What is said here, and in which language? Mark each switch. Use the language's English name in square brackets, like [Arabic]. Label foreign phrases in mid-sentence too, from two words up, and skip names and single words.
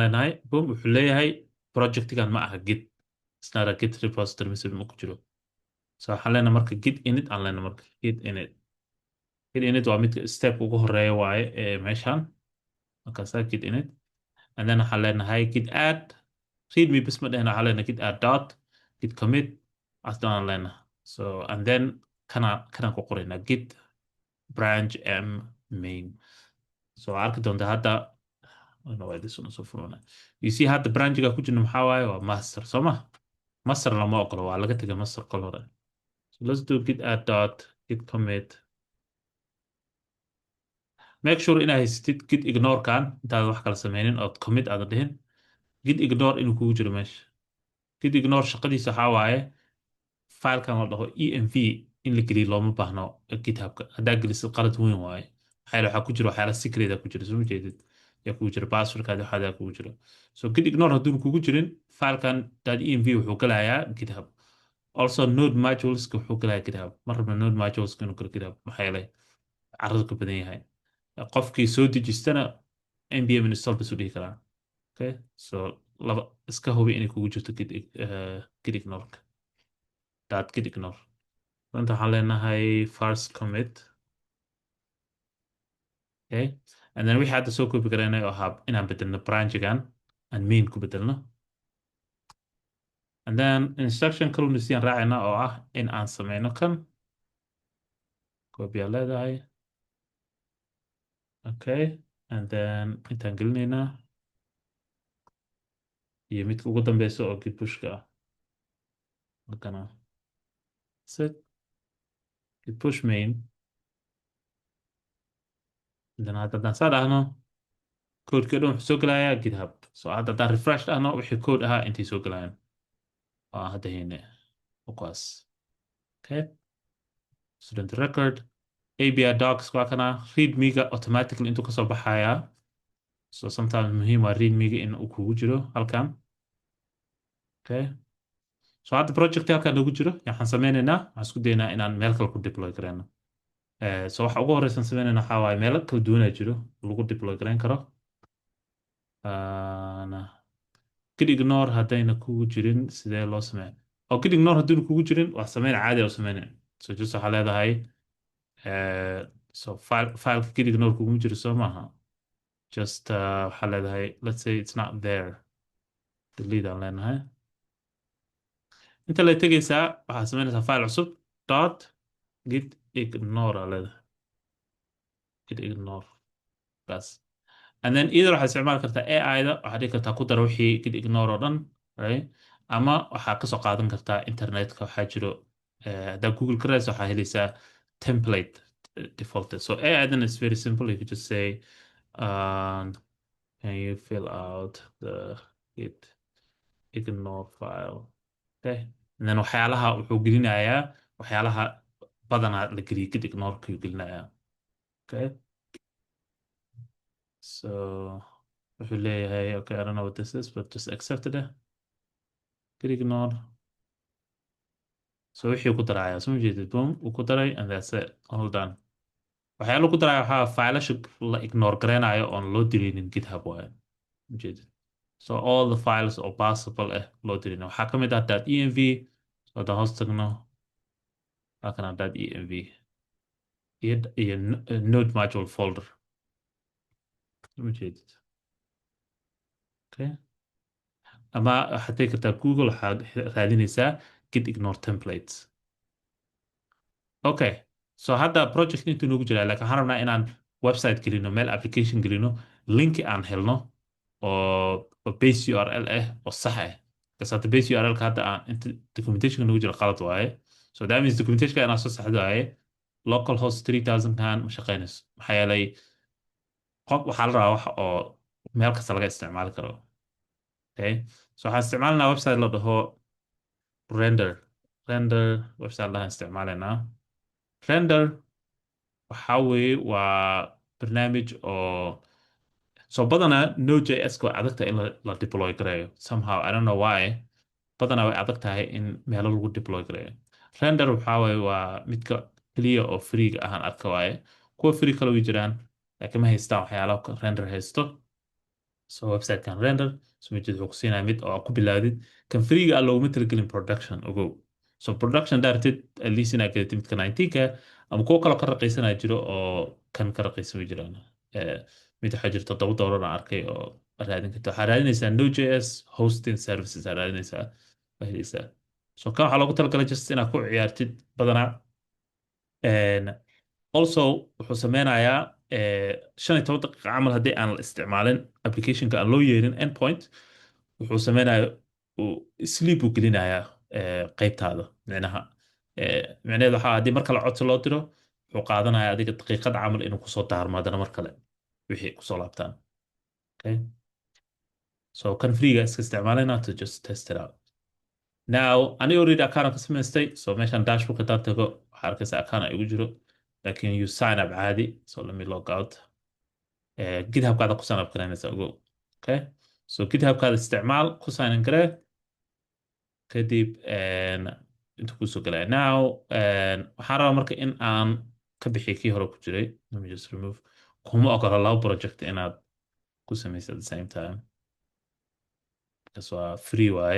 [Somali] leenahay boom wuxuu leeyahay projectigan ma aha git isnara git repository mise ma ku jiro so waxaan leenahay marka git init aan leenahay marka git init waa midka step ugu horeeya waaye ee meeshan markaasaa git init [English] and then [Somali] waxaan leenahay git add readme bas ma dhehna waxaan leenahay git add dot git commit asdan aan leenahay so [English] and then [Somali] kanaan ku qoraynaa git branch m main so arki doonta hadda soo furana [English] you see [Somali] hadda branchiga ku jirna maxaa waaye waa master soo ma master lama ogolo waa laga tegay master kol hore so [English] let's do git add dot git commit make sure [Somali] inaa haysatid git ignore kan intaad wax kala sameynin ood commit aadan dhihin git ignore inuu kugu jiro meesha git ignore shaqadiisa waxaa waaye filekan la dhaho env in la geliyo looma baahno githubka haddaa gelisid qalad weyn waaye waxaa ku jira waxyaala secret ku jira soo jeedid yaa kugu jira passwordkaadi waxaadaa kugu jiro so git ignore hadduuna kugu jirin filekan .env wuxuu galayaa github also node moduleska wuxuu galayaa github ma rabna node moduleska inuu galo github maxaa yeelay carradu ka badan yahay qofkii soo dejistana npm install bas u dhihi karaa okay so laba iska hubi inay kugu jirto git ignoreka git ignore inta waxaan leenahay [English] first commit okay and then [Somali] wixii hadda soo koobi karaynay oo ahaa inaan bedelno branchigan aan main ku bedelno [English] and then [Somali] instruction kaluna siyaan raacayna oo ah in aan sameyno kan koobiyaa leedahay okay [English] and then [Somali] intaan gelinaynaa iyo midka ugu dambeysa oo git pushka ah halkana set git push main then haddaan saa dhahno koodkii dhan wuxuu soo gelayaa github so haddaan refresh dhahno wixii kood ahaa intay soo gelayaan hadda heyne kuwaas okay [English] student record API docs [Somali] waa kana readmega automatically intuu kasoo baxayaa [English] so sometimes [Somali] muhiim waa readmega in uu kugu jiro halkan [English] okay so [Somali] hadda project halkan noogu jiro waxaan sameynaynaa waxaan isku daynaa inaan meel kale ku deploy gareyno so waxa ugu horeysan sameynayna waxaa waaye meelo kala duwanaa jiro lagu deploy gareyn karo git ignore haddayna kugu jirin sidee loo sameeya oo git ignore hadduuna kugu jirin waa sameyna caadi oo sameyna [English] so just [Somali] waxaa leedahay so fileka git ignore kuguma jiro soo maaha just waxaa leedahay [English] let's say it's not there [Somali] delete aan leenahay inta la tegaysaa waxaa sameynaysaa file cusub dot git ignore aa leedahay git ignore bas. [English] And then either [Somali] waxaad isticmaali kartaa AI-da waxaad dhigi kartaa ku dar wixii git ignore oo dhan, right? Ama waxaa kasoo qaadan kartaa internetka waxaa jiro haddaa Google ka raadis waxaa helaysaa [English] template defaulted. So AI then is very simple. You could just say can you fill out the git ignore file? [Somali] Okay. [English] And then [Somali] waxyaalaha wuxuu gelinayaa waxyaalaha badanaa la geliyo git ignore kuu gelinayaa. [English] Okay. So [Somali] wuxuu leeyahay [English] okay, I don't know what this is, but just accepted it. [Somali] Git ignore. So wixii ku daraya soo jeedid boom uu ku daray [English] and that's it, all done. [Somali] waxyaalo ku daraya waxaa failasha la ignore gareynayo oon loo dirinin GitHub waaye ujeedid. [English] So all the files [Somali] oo possible loo dirina waxaa ka mid ah .env. So haddaan hoos tagno halkan .env iyo node module folder ujeedid. Okay. ama waxaad tegi kartaa Google waxaad raadinaysaa git ignore templates. Okay. So hadda project intuu noogu jiraa laakiin waxaan rabnaa inaan website gelino meel application gelino linki aan helno oo base URL oo sax because hadda base URL-ka hadda aan inta documentation noogu jira qalad waaye. So that means documentation inaan soo saxdo waaye localhost 3000 kan ma shaqeynayso maxaa yeelay qof waxaa la rabaa wax oo meel kasta laga isticmaali karo. Okay. So waxaan isticmaalanaa website la dhaho render website lahaan isticmaalaynaa. Render waxa weeye waa barnaamij oo so badanaa Node.js waa adagta in la deploy gareeyo [English] somehow I don't know why [Somali] badanaa way adag tahay in meelo lagu deploy gareeyo. Render waxa weeye waa midka keliya oo free-ga ahaan arka waaye kuwa free kale way jiraan laakiin ma haystaan waxyaalaha render haysto. So website-kan render so mid wuxuu ku siinaya mid oo ku bilaawdid kan free-ga ah looguma talagelin production ogow. [English] So production directed at least [Somali] inaad gadatid midka 19ka ama kuwo kaloo ka raqiisanaya jiro oo kan ka raqiisan way jiraan. Mid waxaa jirta $7 aan arkay oo raadin karta waxaa raadinaysaa [English] Node.js hosting services [Somali] aa raadinaysaa helaysaa. So kan waxaa loogu talagalay just inaad ku ciyaartid badanaa. Also wuxuu sameynayaa 15 daqiiqa camal haddii aan la isticmaalin applicationka aan loo yeerin endpoint wuxuu sameynayaa sleep uu gelinayaa qaybtaada micnaheedu waxaa haddii mar kale codsi loo diro wuxuu qaadanayaa adiga daqiiqad camal inuu kusoo daarmo haddana mar kale wixii kusoo laabtaan. [English] Okay. So [Somali] kan freega iska isticmaalayna [English] to just test it out. [Somali] Now aniga already account ka samaystay so meeshan dashboard haddaan tago waxaa arkaysa account igu jiro laakiin [English] you sign up [Somali] caadi. [English] So let me log out. [Somali] GitHub-kaada ku sign up garaynaysa ogow. Okay. So GitHub-kaada isticmaal ku sign in garee kadib inta kusoo galaya now waxaan rabaa marka in aan ka bixiyo kii hore ku jiray. [English] Let me just remove [Somali] kuma ogola laba project inaad ku samaysa [English] at the same time because [Somali] waa free waaye.